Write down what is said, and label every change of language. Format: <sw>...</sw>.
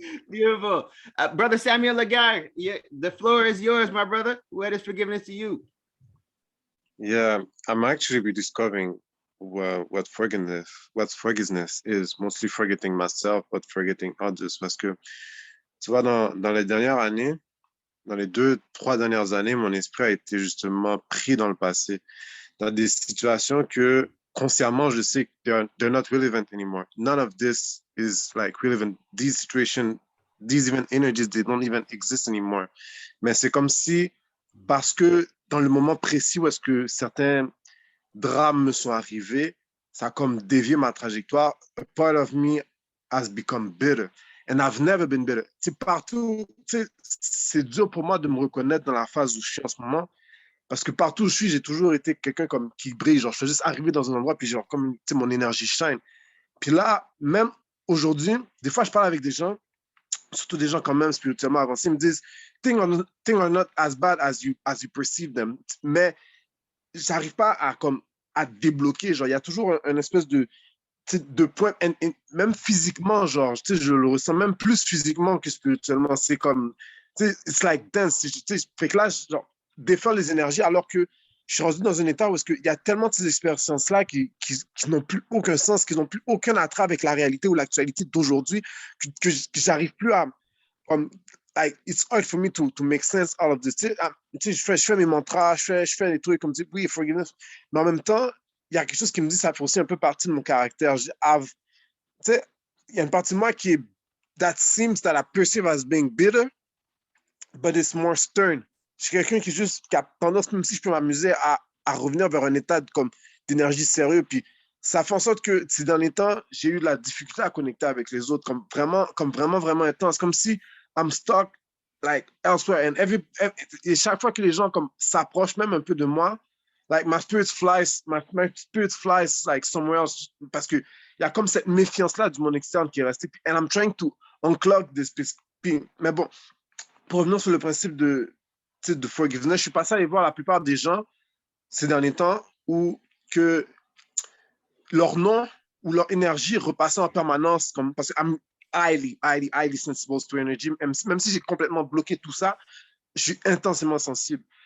<en>Beautiful. Brother Samuel Lagar, the floor is yours, my brother. Where is forgiveness to you? Yeah, I'm actually rediscovering what forgiveness is. Mostly forgetting myself, but forgetting others.</en> <fr>Parce que, tu vois, dans les dernières années, dans les 2, 3 dernières années, mon esprit a été justement pris dans le passé, dans des situations que, consciemment, je sais que</fr> <en>they're not relevant anymore. None of this is like relevant. These situations, these even energies, they don't even exist anymore.</en> <fr>Mais c'est comme si, parce que dans le moment précis où est-ce que certains drames me sont arrivés, ça a comme dévié ma trajectoire.</fr> <en>A part of me has become bitter. And I've never been bitter.</en> <fr>Partout, c'est dur pour moi de me reconnaître dans la phase où je suis en ce moment. Parce que partout où je suis, j'ai toujours été quelqu'un comme qui brille. Genre, je suis juste arrivé dans un endroit, puis genre, comme, mon énergie shine. Puis là, même aujourd'hui, des fois, je parle avec des gens, surtout des gens quand même spirituellement avancés, ils me disent,</fr> <en>things are not as bad as you perceive them.</en> <fr>Mais j'arrive pas à débloquer. Genre, il y a toujours une espèce de point, même physiquement, genre, je le ressens même plus physiquement que spirituellement. C'est comme,</fr> <en>it's like dance.</en> <fr>Fait que là, genre, défaire les énergies alors que je suis rendu dans un état où il y a tellement de ces expériences-là qui n'ont plus aucun sens, qui n'ont plus aucun attrait avec la réalité ou l'actualité d'aujourd'hui, que j'arrive plus à...</fr> <en>like, it's hard for me to make sense out of this.</en> <fr>Je fais mes mantras, je fais des trucs comme oui, forgiveness, mais en même temps, il y a quelque chose qui me dit ça fait aussi un peu partie de mon caractère. Il y a une partie de moi qui est</fr> <en>that seems that I perceive as being bitter, but it's more stern.</en> <fr>Je suis quelqu'un qui a tendance, même si je peux m'amuser, à revenir vers un état d'énergie sérieux. Puis ça fait en sorte que ces derniers temps, j'ai eu de la difficulté à connecter avec les autres, comme vraiment intense, comme si</fr> <en>I'm stuck like elsewhere.</en> <fr>Et chaque fois que les gens comme s'approchent même un peu de moi,</fr> <en>like my spirit flies like somewhere else,</en> <fr>parce que il y a comme cette méfiance-là du monde externe qui est restée.</fr> <en>And I'm trying to unclog this.</en> <fr>Mais bon, pour revenir sur le principe de forgiveness, je suis passé à aller voir la plupart des gens ces derniers temps où que leur nom ou leur énergie repassait en permanence, comme, parce que</fr> <en>I'm highly sensible to energy,</en> <fr>même si j'ai complètement bloqué tout ça, je suis intensément sensible.</fr>